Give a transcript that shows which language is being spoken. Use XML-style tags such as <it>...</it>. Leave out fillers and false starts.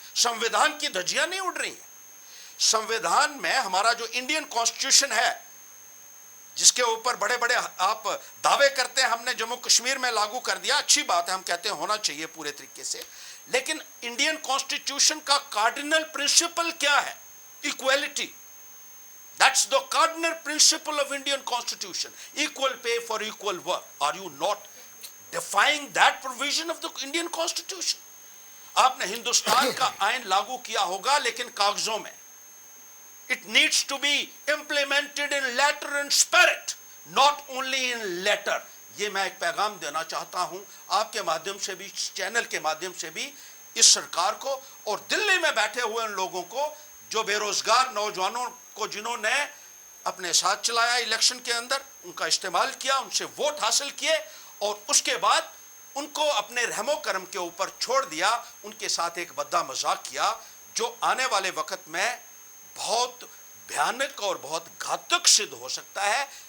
<hi>संविधान की धज्जियां नहीं उड़ रही हैं। संविधान में हमारा जो इंडियन कॉन्स्टिट्यूशन है, जिसके ऊपर बड़े बड़े आप दावे करते हैं हमने जम्मू कश्मीर में लागू कर दिया, अच्छी बात है, हम कहते हैं होना चाहिए पूरे तरीके से, लेकिन इंडियन कॉन्स्टिट्यूशन का कार्डिनल प्रिंसिपल क्या है? Equality.</hi> <en>That's the cardinal principle of Indian Constitution. Equal pay for equal work. Are you not defying that provision of the Indian Constitution?</en> <hi>आपने हिंदुस्तान का आयन लागू किया होगा, लेकिन कागजों में।</hi> <en>It needs to be implemented in letter and spirit, not only in letter.</en> <hi>ये मैं एक पैगाम देना चाहता हूं आपके माध्यम से भी, चैनल के माध्यम से भी, इस सरकार को और दिल्ली में बैठे हुए उन लोगों को जो बेरोजगार नौजवानों को जिन्होंने अपने साथ चलाया इलेक्शन के अंदर, उनका इस्तेमाल किया, उनसे वोट हासिल किए और उसके बाद उनको अपने रहमो करम के ऊपर छोड़ दिया, उनके साथ एक बद्दा मजाक किया, जो आने वाले वक्त में बहुत भयानक और बहुत घातक सिद्ध हो सकता है।</hi>